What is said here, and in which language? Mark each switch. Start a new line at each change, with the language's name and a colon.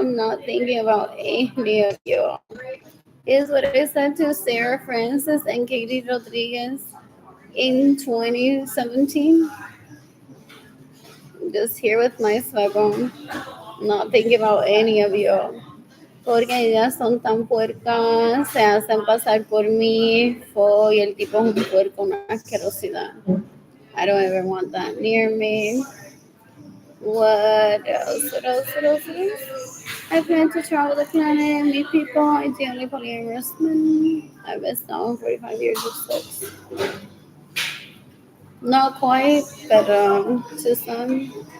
English: I'm not thinking about any of you. Is what I said to Sarah Francis and Katie Rodriguez in 2017. Just here with my circle, not thinking about any of you.
Spanish: Porque ellas son tan puercas, se hacen pasar por mí, y el tipo es un puerco, una asquerosidad.
English: I don't ever want that near me. What else? What else? What else? What else? I plan to travel the planet and meet people. I'm the only polyamorous man. I missed out on 45 years of sex. Not quite, but to some.